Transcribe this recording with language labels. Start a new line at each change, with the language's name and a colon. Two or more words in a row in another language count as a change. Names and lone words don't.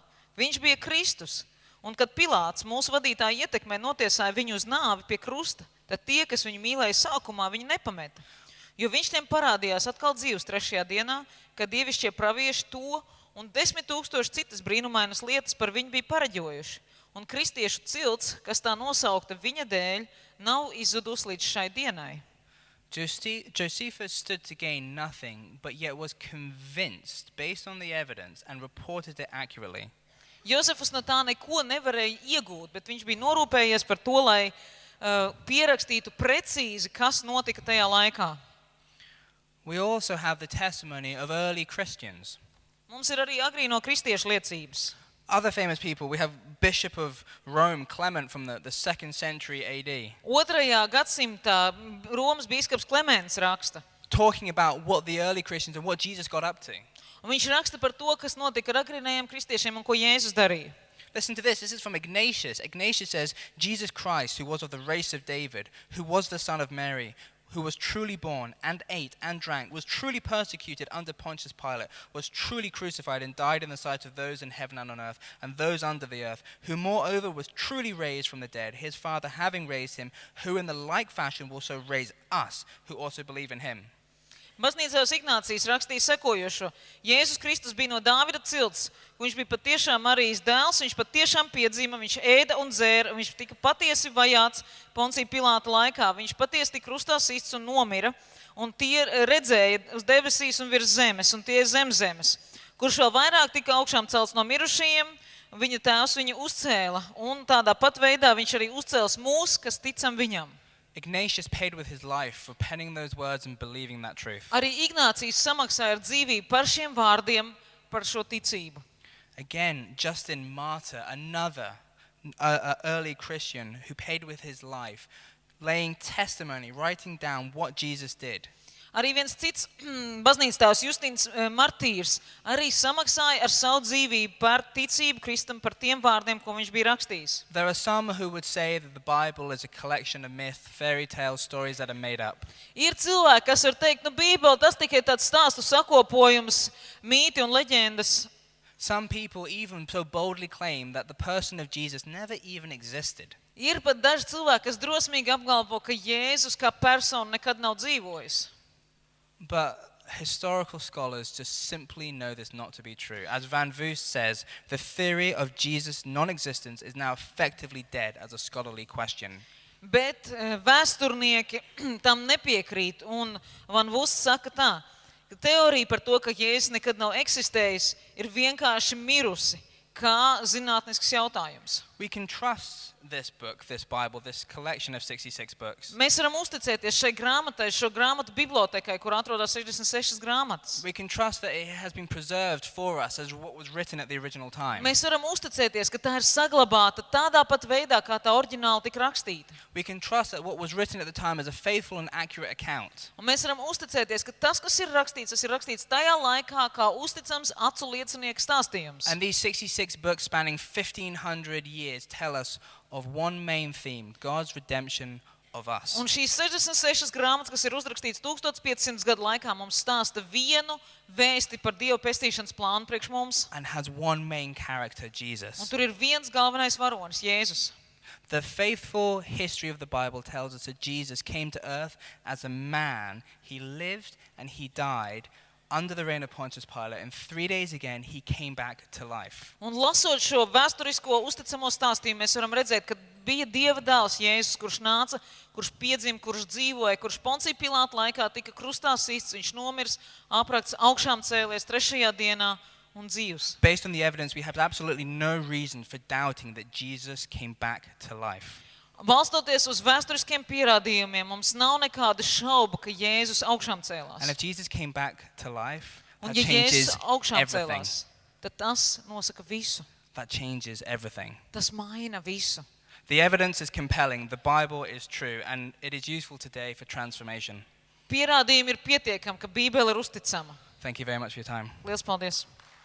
Latvian: Viņš bija Kristus, un kad Pilāts, mūsu vadītāja ietekmē, notiesāja viņu uz nāvi pie krusta, tad tie, kas viņu mīlēja sākumā, viņu nepameta. Jo viņš tiem parādījās atkal dzīvs 3. dienā, kad dievišķie pravieši to un 10 000 citas brīnumainas lietas par viņu bija pareģojuši. Un kristiešu cilts, kas tā nosaukta viņa dēļ, nav izzudus līdz šai dienai.
English: Josephus stood to gain nothing, but yet was convinced, based on the evidence, and reported it accurately.
Latvian: Josefus no tā neko nevarēja iegūt, bet viņš bija norūpējies par to, lai pierakstītu precīzi, kas notika tajā laikā.
English: We also have the testimony of early Christians.
Latvian: Mums ir arī agrīno kristiešu liecības.
English: Other famous people, we have Bishop of Rome, Clement, from the 2nd century AD,
Latvian: Otrajā gadsimtā Romas bīskaps Klemens raksta.
English: talking about what the early Christians and what Jesus got up to.
Latvian: Un viņš raksta par to, kas notika ar agrīnajiem kristiešiem un ko Jēzus darīja.
English: Listen to this. This is from Ignatius. Ignatius says, Jesus Christ, who was of the race of David, who was the son of Mary, who was truly born and ate and drank, was truly persecuted under Pontius Pilate, was truly crucified and died in the sight of those in heaven and on earth and those under the earth, who moreover was truly raised from the dead, his Father having raised him, who in the like fashion will also raise us, who also believe in him.
Latvian: Baznīcās Ignācijas rakstīja sekojošo. Jēzus Kristus bija no Dāvida cilts, viņš bija patiešām Marijas dēls, viņš patiešām piedzima, viņš ēda un dzēra, viņš tika patiesi vajāts Poncija Pilāta laikā, viņš patiesi tika krustā sists un nomira, un tie redzēja uz debesīs un virs zemes, un tie zem zemes, kurš vēl vairāk tika augšām celts no mirušajiem, viņa tēvs viņu uzcēla, un tādā pat veidā viņš arī uzcēls mūs, kas ticam viņam.
English: Ignatius paid with his life for penning those words and believing that truth.
Latvian: Arī Ignācijas samaksāja ar dzīvību par šiem vārdiem, par šo ticību.
English: Again, Justin Martyr, another early Christian who paid with his life, laying testimony, writing down what Jesus did.
Latvian: Arī viens cits baznīcas tēvs Justīns Martīrs arī samaksāja ar savu dzīvību par ticību Kristum, par tiem vārdiem, ko viņš bija rakstījis.
English: There are some who would say that the Bible is a collection of myth, fairy tales, stories that are made up.
Latvian: Ir cilvēki, kas var teikt, Bībele tas tikai tāds stāstu sakopojums, mīti un leģendas.
English: Some people even so boldly claim that the person of Jesus never even existed.
Latvian: Ir pat daži cilvēki, kas drosmīgi apgalvo, ka Jēzus kā persona nekad nav dzīvojis.
English: But historical scholars just simply know this not to be true. As Van Voos says, the theory of Jesus' non-existence is now effectively dead as a scholarly question.
Latvian: Bet vēsturnieki tam nepiekrīt, un Van Voos saka tā, ka teorija par to, ka Jēzus nekad nav eksistējis, ir vienkārši mirusi, kā zinātnisks jautājums.
English: We can trust this book, this Bible, this collection of 66 books.
Latvian: Mēs varam uzticēties šai grāmatai, šo grāmatu bibliotekai, kur atrodas 66 grāmatas.
English: We can trust that it has been preserved for us as what was written at the original time.
Latvian: Mēs varam uzticēties, ka tā ir saglabāta tādā pat veidā, kā tā oriģināli tika rakstīta.
English: We can trust that what was written at the time is a faithful and accurate account.
Latvian: Un mēs varam uzticēties, ka tas, kas ir rakstīts, tas ir rakstīts tajā laikā, kā uzticams acu liecinieka stāstījums.
English: And these 66 books spanning 1500 years tell us of one main theme, God's redemption of us.
Latvian: Un šīs 66 grāmatas, kas ir uzrakstīts 1500 gadu laikā, mums stāsta vienu vēsti par Dieva pestīšanas plānu priekš mums.
English: And has one main character, Jesus.
Latvian: Un tur ir viens galvenais varonis, Jēzus.
English: The faithful history of the Bible tells us that Jesus came to earth as a man. He lived and he died under the reign of Pontius Pilate, and 3 days again he came back to life.
Latvian: Un lasot šo vēsturisko uzticamo stāstījumu, mēs varam redzēt, ka bija Dieva dēls Jēzus, kurš nāca, kurš piedzima, kurš dzīvoja, kurš Poncija Pilāta laikā tika krustā sists, viņš nomirs, aprakts, augšām cēlies 3. dienā un dzīvs.
English: Based on the evidence, we have absolutely no reason for doubting that Jesus came back to life.
Latvian: Balstoties uz vēsturiskiem pierādījumiem, mums nav nekāda šauba, ka Jēzus augšām cēlās.
English: And if Jesus came back to life,
Latvian: Un
English: that
Latvian: ja
English: changes
Latvian: Jēzus augšām
English: everything.
Latvian: cēlās, tad tas nosaka visu.
English: That changes everything.
Latvian: Tas maina visu.
English: The evidence is compelling. The Bible is true, and it is useful today for transformation.
Latvian: Pierādījumi ir pietiekami, ka Bībele ir uzticama.
English: Thank you very much for your time.
Latvian: Lielas paldies!